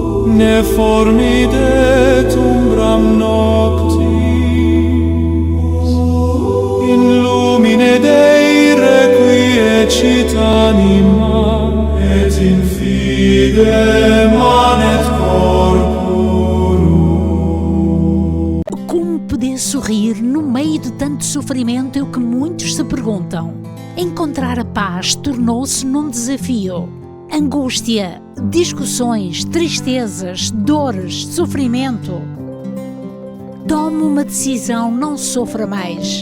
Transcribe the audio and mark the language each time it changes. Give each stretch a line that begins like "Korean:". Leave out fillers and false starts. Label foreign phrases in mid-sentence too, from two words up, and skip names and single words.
Latin: Ne formide umbram noctis Crescit anima, et in fide manet corporum.
Portuguese: Como poder sorrir no meio de tanto sofrimento é o que muitos se perguntam. Encontrar a paz tornou-se num desafio. Angústia, discussões, tristezas, dores, sofrimento. Tome uma decisão, não sofra mais.